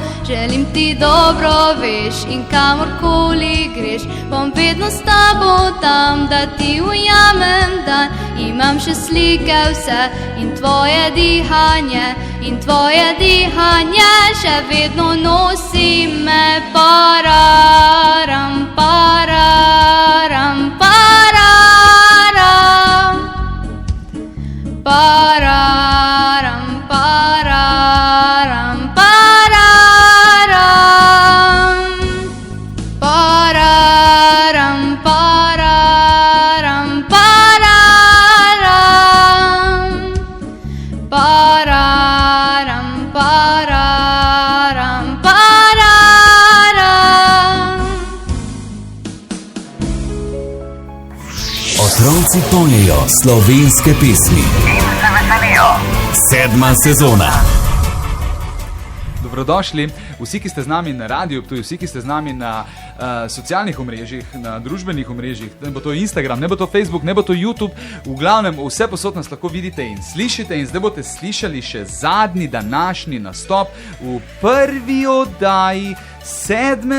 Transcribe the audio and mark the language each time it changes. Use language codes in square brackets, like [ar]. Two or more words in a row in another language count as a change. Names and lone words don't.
[sl] Želim ti dobro, veš, in kamorkoli greš, bom vedno s tabo tam, da ti ujamem dan. Imam še slike vse in tvoje dihanje, še vedno nosi me. Pararam, pararam, pararam, pararam, pararam, pararam, pararam, pararam, pararam, pararam, pararam, pararam. Otroci pojejo slovenske pesmi. Sedma sezona. Dobrodošli, vsi, ki ste z nami na radiju, vsi, ki ste z nami na socialnih omrežjih, na družbenih omrežjih, ne bo to Instagram, ne bo to Facebook, ne bo to YouTube, v glavnem vse posod nas lahko vidite in slišite in zdaj boste slišali še zadnji današnji nastop v prvi oddaji 7.